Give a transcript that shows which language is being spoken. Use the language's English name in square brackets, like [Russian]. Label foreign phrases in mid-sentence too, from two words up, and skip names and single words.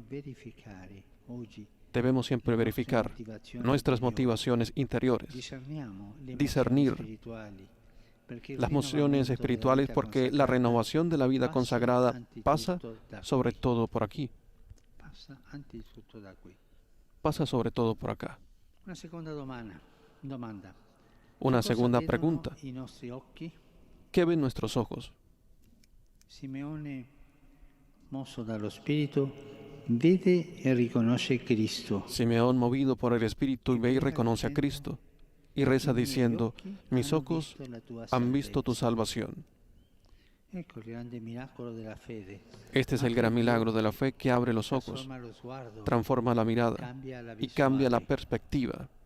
[Spanish] Debemos siempre verificar nuestras motivaciones interiores, discernir las mociones espirituales, porque la renovación de la vida consagrada pasa sobre todo por aquí, pasa sobre todo por acá. Una segunda pregunta: ¿qué ven nuestros ojos? [Italian] Simeone, mosso dallo Spirito, vede e riconosce Cristo. [Spanish] Simeón, movido por el Espíritu, ve y reconoce a Cristo, y reza diciendo: mis ojos han visto tu salvación. Este es el gran milagro de la fe, que abre los ojos, transforma la mirada y cambia la perspectiva.